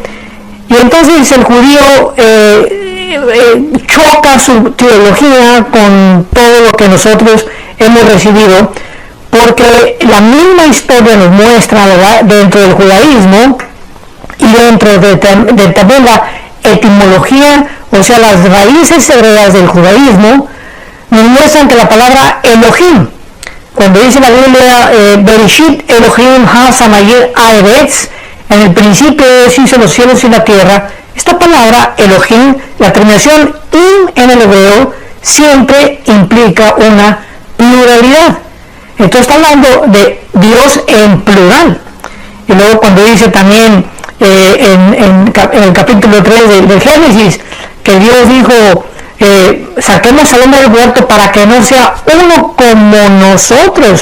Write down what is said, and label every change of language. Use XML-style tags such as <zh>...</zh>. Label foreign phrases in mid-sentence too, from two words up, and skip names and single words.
<es>Y entonces el judío choca su teología con todo lo que nosotros hemos recibido, porque la misma historia nos muestra, ¿verdad?, dentro del judaísmo y dentro de también la etimología, o sea, las raíces hebreas del judaísmo, nos muestran que la palabra Elohim, cuando dice la Biblia</es> <he>בראשית אלהים השמים הארץ,</he> <es>en el principio Dios hizo los cielos y la tierra, esta palabra Elohim, la terminación im en el hebreo, siempre implica una pluralidad. Entonces está hablando de Dios en plural. Y luego cuando dice también en el capítulo 3 de Génesis, que Dios dijo, saquemos al hombre del huerto para que no sea uno como nosotros.</es>